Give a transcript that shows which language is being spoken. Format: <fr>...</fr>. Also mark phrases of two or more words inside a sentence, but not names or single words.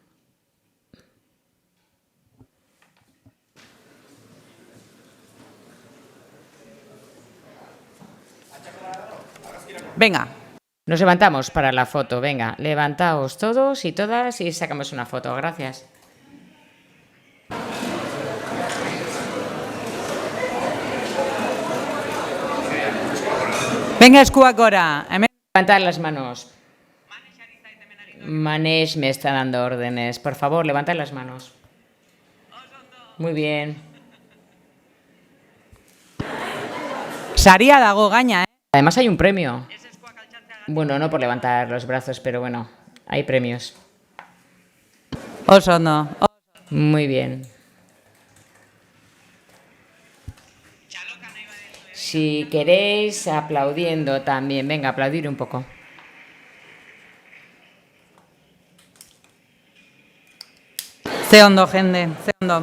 <es>Venga. Nos levantamos para la foto. Venga, levantaos todos y todas y sacamos una foto. Gracias. Venga,</es> <eu>eskuak gora.</eu> <es>Levantad las manos. Manesh me está dando órdenes. Por favor, levantad las manos. Muy bien.</es> <eu>Saria dago gaina,</eu> <es>Además hay un premio. Bueno, no por levantar los brazos, pero bueno, hay premios.</es> <eu>Oso ondo.</eu> <es>Muy bien. Si queréis, aplaudiendo también. Venga, aplaudir un poco.</es> <eu>Ze ondo, jende. Ze ondo.</eu>